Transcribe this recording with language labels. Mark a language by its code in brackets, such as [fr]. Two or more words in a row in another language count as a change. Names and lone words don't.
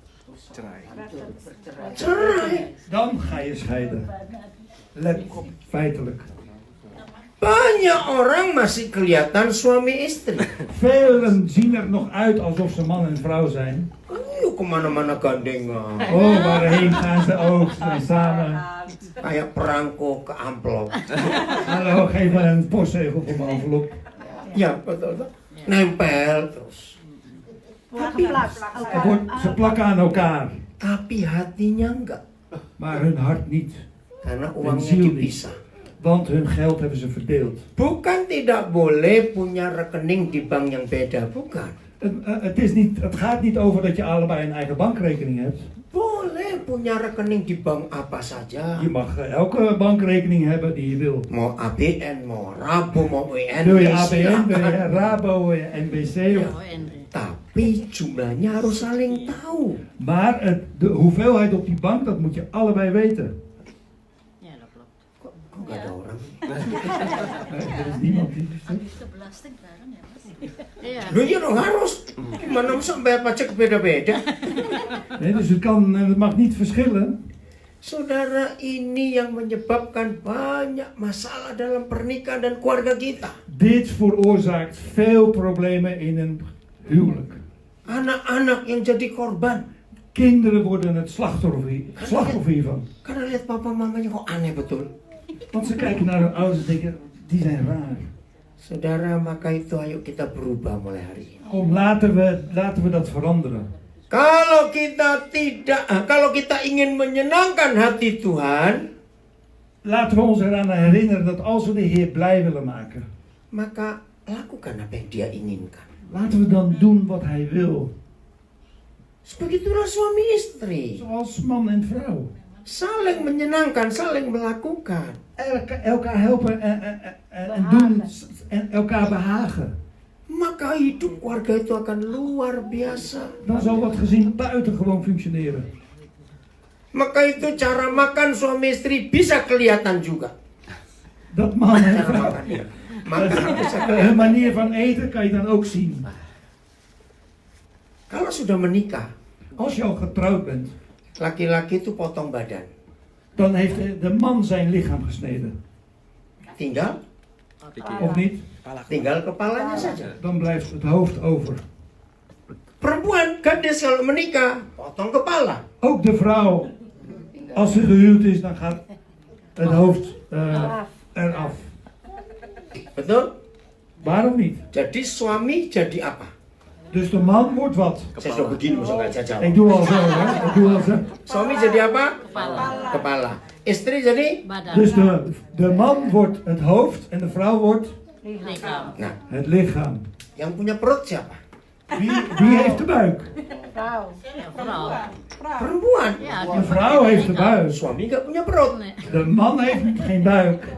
[id] Cerai. [nl] Dan ga je scheiden. Let op, feitelijk. [id] Banyak orang masih kelihatan suami istri. [nl] Velen zien er nog uit alsof ze man en vrouw zijn. [id] Ayo kemana-mana gandengan. [nl] Oh, waarheen gaan ze ook? Ze zijn samen. [id] Kayak perangko ke amplop. [nl] Hallo, geef me een postzegel voor mijn envelop. [id] Ya, betul. Nempel terus. [nl] Ze plakken aan elkaar. [id] Tapi hatinya enggak. [nl] Maar hun hart niet. [id] Karena [nl] Hun [id] uangnya [nl] ziel niet. [id] dipisah. [nl] Want hun geld hebben ze verdeeld. [id] Bukan tidak boleh punya rekening di bank yang beda, bukan. [nl] Het gaat niet over dat je allebei een eigen bankrekening hebt. [id] Boleh punya rekening di bank apa saja. [nl] Je mag elke bankrekening hebben die je wilt. [id] Mau ABN, mau Rabo, mau [nl] Wil je [id] WNBC. [nl] ABN, wil je Rabo, wil je NBC. [id] Tapi jumlahnya harus saling tahu. [nl] Maar de hoeveelheid op die bank, dat moet je allebei weten. Ya, dat klopt. [id] Kok gak ada orang? [nl] Er is niemand die [id] Habis ke belasting sekarang ya, Mas? Iya. Loh iya dong harus. Gimana masa bayar pajak beda-beda? [nl] Nee, dus het mag niet verschillen. [id] Saudara, ini yang menyebabkan banyak masalah dalam pernikahan dan keluarga kita. [nl] Dit veroorzaakt veel problemen in een huwelijk. [id] Anak-anak yang jadi korban. [nl] Kinderen worden het slachtoffer hiervan. [id] Karena lihat papa mamanya kok aneh betul. [nl] Want ze kijken naar hun ouders en denken, die zijn raar. [id] Saudara, maka itu ayo kita berubah mulai hari ini. [nl] Kom, laten we dat veranderen. [id] Kalau kita ingin menyenangkan hati Tuhan, [nl] Laten we ons eraan herinneren dat als we de Heer blij willen maken, [id] maka lakukan apa yang Dia inginkan. [nl] laten we dan doen wat Hij wil. [id] Begitulah suami istri. [nl] Zoals man en vrouw. [id] Saling menyenangkan, saling melakukan. [nl] Elkaar helpen en doen en elkaar behagen. [id] Maka hidup keluarga itu akan luar biasa. [nl] Dan zal dat gezin buitengewoon functioneren. [id] Maka itu cara makan suami istri bisa kelihatan juga. [nl] Dat man en [id] Cara [nl] vrouw. [id] makannya. Makan bisa [nl] Hun [id] kelihatan. [nl] manier van eten kan je dan ook zien. [id] Kalau sudah menikah, [nl] Als je al getrouwd bent, [id] laki-laki itu potong badan. [nl] dan heeft de man zijn lichaam gesneden. [id] Tinggal [nl] Of niet? [id] kepalanya saja. [nl] Dan blijft het hoofd over. [id] Perempuan, gadis kalau menikah, potong kepala. [nl] Ook de vrouw, als ze gehuwd is, dan gaat het hoofd eraf. [id] Betul? [nl] Waarom niet? [id] Jadi suami jadi apa? [nl] Dus de man wordt wat? [id] Saya sudah begini, masa nggak saya jawab. [nl] Ik doe al zo, hè? Ik doe al zo. [id] Suami jadi apa? Kepala. Kepala. Istri jadi? Badan. [nl] Dus de man wordt het hoofd en de vrouw wordt Lichaam. [id] Nah, [nl] het lichaam. [id] yang punya perut siapa? [nl] Wie heeft de buik? Vrouw. Ja, vrouw. [id] Perempuan. [nl] Ja, De vrouw heeft de buik. [id] Suami nggak punya perut. [nl] Nee. De man heeft geen buik.